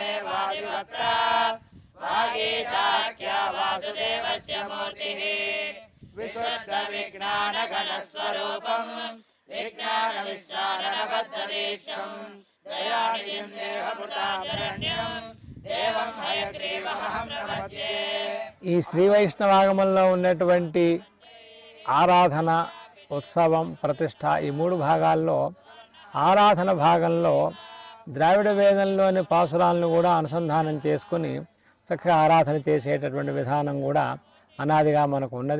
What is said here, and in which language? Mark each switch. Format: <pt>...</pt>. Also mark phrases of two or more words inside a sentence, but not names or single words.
<sa>वागीशाख्या वासुदेवस्य मूर्तिः विशुद्ध विज्ञान घन स्वरूपं विज्ञान विश्वानबद्धदीक्षं दयानिधिं देहभूतां शरण्यं देवं हयग्रीवमहं प्रपद्ये।</sa> <te>ఈ శ్రీ వైష్ణవాగమంలో ఉన్నటువంటి ఆరాధన, ఉత్సవం, ప్రతిష్ట ఈ మూడు భాగాల్లో ఆరాధన భాగంలో ద్రావిడ వేదంలోని పాసురాలను కూడా అనుసంధానం చేసుకుని చక్కగా ఆరాధన చేసేటటువంటి విధానం కూడా అనాదిగా మనకు ఉన్నది.</te>